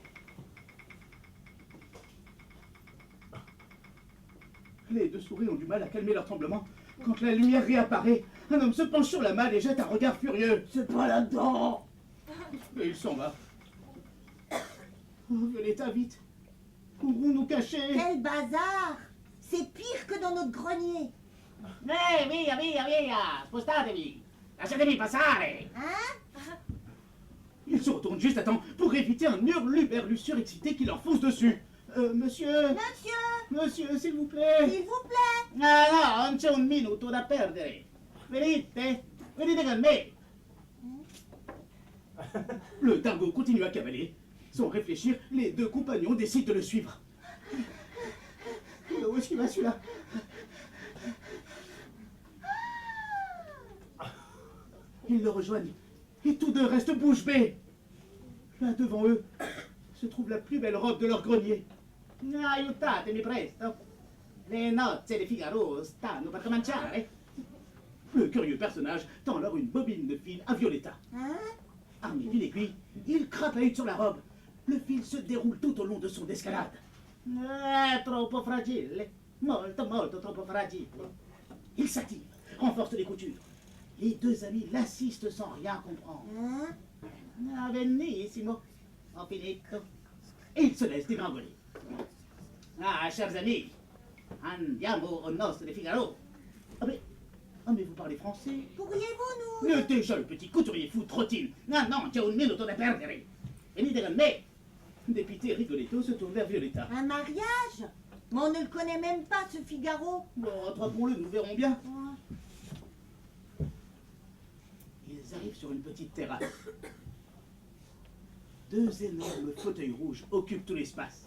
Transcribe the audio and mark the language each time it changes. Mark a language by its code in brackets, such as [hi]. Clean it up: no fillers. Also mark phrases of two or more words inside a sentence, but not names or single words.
[fr] Les deux souris ont du mal à calmer leur tremblement. Quand la lumière réapparaît, un homme se penche sur la malle et jette un regard furieux. C'est pas là-dedans. Et il s'en va. Oh, Violetta, vite. Où nous cacher? Quel bazar! C'est pire que dans notre grenier. [it] Via, via, via! Spostatevi! Lasciatemi passare! [fr] Hein? Ils se retournent juste à temps pour éviter un hurluberlu surexcité qui leur fonce dessus. Monsieur! Monsieur, s'il vous plaît! S'il vous plaît! [it] Ah no, non c'è un minuto da perdere! Venite! Venite con me! [fr] Le dingo continue à cavaler. Sans réfléchir, les deux compagnons décident de le suivre. Où est-ce qu'il va celui-là? Ils le rejoignent et tous deux restent bouche bée. Là devant eux se trouve la plus belle robe de leur grenier. [it] Aiutatemi presto. Le nozze di Figaro stanno per cominciare. [fr] Le curieux personnage tend alors une bobine de fil à Violetta. Hein? Armé d'une aiguille, il crapahute sur la robe. Le fil se déroule tout au long de son escalade. [it] Troppo fragile. Molto, molto troppo fragile. [fr] Il s'active, renforce les coutures. Les deux amis l'assistent sans rien comprendre. Hein? [it] Benissimo. Ho finito. [fr] Et ils se laissent dégringoler. Ah, chers amis, [it] andiamo au nozze di Figaro. [fr] Ah mais vous parlez français? Pourriez-vous nous... Le déjà le petit couturier fou trottine. [it] Non, non, c'è un minuto da perdere. Venite con me. [fr] Dépité Rigoletto se tourne vers Violetta. Un mariage? Mais on ne le connaît même pas, ce Figaro. Bon, attrapons-le, nous verrons bien. Ouais. Ils arrivent sur une petite terrasse. Deux énormes fauteuils rouges occupent tout l'espace.